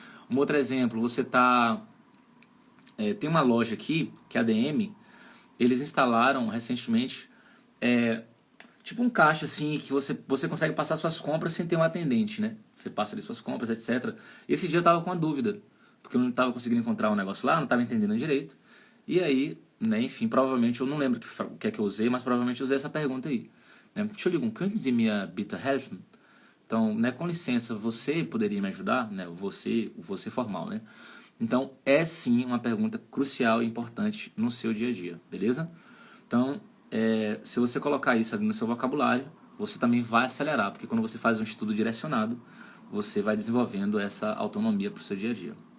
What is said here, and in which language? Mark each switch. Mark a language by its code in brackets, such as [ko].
[pt] Um outro exemplo, você tem uma loja aqui, que é a DM, eles instalaram recentemente tipo um caixa assim, que você consegue passar suas compras sem ter um atendente, né? Você passa ali suas compras, etc. Esse dia eu tava com uma dúvida, porque eu não estava conseguindo encontrar um negócio lá, não estava entendendo direito, e aí, né, enfim, provavelmente, eu não lembro o que é que eu usei, mas provavelmente eu usei essa pergunta aí. [de] Entschuldigung, können Sie mir bitte helfen? [pt] Então, né, com licença, você poderia me ajudar? Né, você formal, né? Então, é sim uma pergunta crucial e importante no seu dia a dia, beleza? Então, se você colocar isso ali no seu vocabulário, você também vai acelerar, porque quando você faz um estudo direcionado, você vai desenvolvendo essa autonomia para o seu dia a dia.